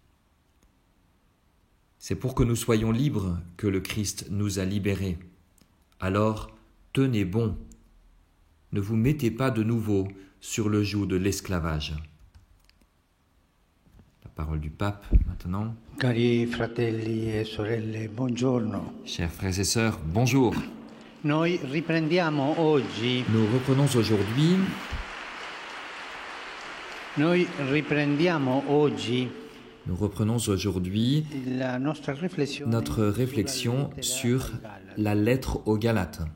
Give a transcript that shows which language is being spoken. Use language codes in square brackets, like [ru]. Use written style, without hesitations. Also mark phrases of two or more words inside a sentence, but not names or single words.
[fr] C'est pour que nous soyons libres que le Christ nous a libérés. Alors, tenez bon, ne vous mettez pas de nouveau sur le joug de l'esclavage. La parole du pape, maintenant. [it] Cari fratelli e sorelle, buongiorno. [fr] Chers frères et sœurs, bonjour. Nous reprenons aujourd'hui notre réflexion sur la lettre aux Galates.